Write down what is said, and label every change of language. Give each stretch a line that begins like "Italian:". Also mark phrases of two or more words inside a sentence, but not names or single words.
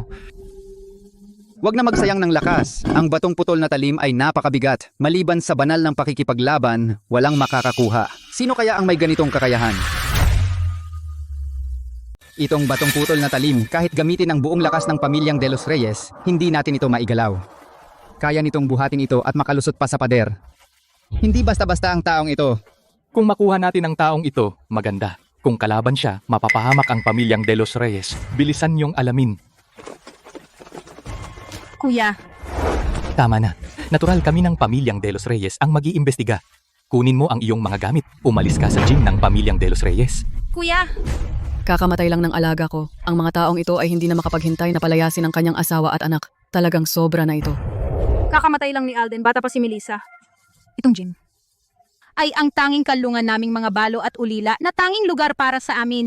Filipino: Huwag na magsayang ng lakas. Ang batong putol na talim ay napakabigat. Maliban sa banal ng pakikipaglaban, walang makakakuha. Sino kaya ang may ganitong kakayahan? Itong batong putol na talim, kahit gamitin ang buong lakas ng pamilyang de los Reyes, hindi natin ito maigalaw. Kaya nitong buhatin ito at makalusot pa sa pader. Hindi basta-basta ang taong ito. Kung makuha natin ang taong ito, maganda. Kung kalaban siya, mapapahamak ang pamilyang de los Reyes. Bilisan niyong alamin. Kuya, Tama na. Natural kami ng pamilyang de los Reyes ang mag-iimbestiga. Kunin mo ang iyong mga gamit. Umalis ka sa gym ng pamilyang de los Reyes. kuya, Kakamatay lang ng alaga ko. Ang mga taong ito ay hindi na makapaghintay na palayasin ang kanyang asawa at anak. Talagang sobra na ito. Kakamatay lang ni Alden, bata pa si Melissa. Itong gym ay ang tanging kalungan naming mga balo at ulila na tanging lugar para sa amin.